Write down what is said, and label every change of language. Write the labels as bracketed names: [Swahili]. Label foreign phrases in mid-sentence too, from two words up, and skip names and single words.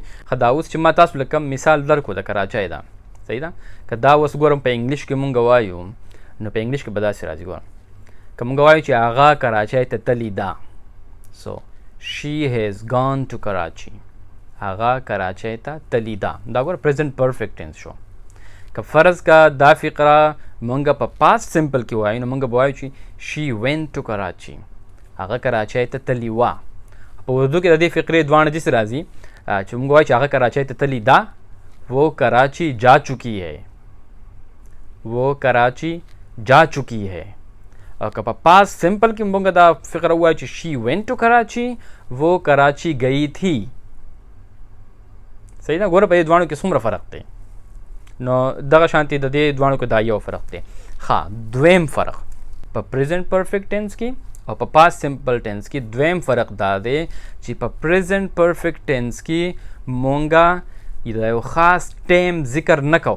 [Pashto] ښه دا اوس چې ما تاسو له کوم مثال درکړو د کراچۍ ده صحیح ده که دا اوس ګورم په انګلیش کې مونږ وایو نو په انګلیش کې به داسې راځي ګورم که مونږ وایو چې هغه کراچۍ ته تللی ده سو [English] she has gone to Karachi [Pashto] هغه کراچۍ ته تللی ده دا ګوره [English] present perfect tense [Pashto] شو. که فرض کا دا فقره مونږ په [English] past simple [Pashto] کې وایو نو مونږ به وایو چې [English] she went to Karachi [Pashto] هغه کراچۍ ته تللی وه. په اردو کې د دې فقرې دواړه داسې راځي چې مونږ وایو چې هغه کراچۍ ته تللی ده [Urdu] وہ کراچی جا چکی ہے وہ کراچی جا چکی ہے. [Pashto] اور که په [English] past simple [Pashto] کې مونږ دا فقره ووایو چې [English] she went to Karachi [Urdu] وہ کراچی گئی تھی. [Pashto] صحیح ده؟ ګوره په دې دواړو کې څومره فرق دی. نو دغه شانتي د دې دواړو کې دا یو فرق دی. ښه دویم فرق په [English] present perfect tense [Pashto] کې او په [English] past simple tense [Pashto] کې دویم فرق دا دی چې په [English] present perfect tense [Pashto] کې مونږ د یو خاص ټیم ذکر نه کوو.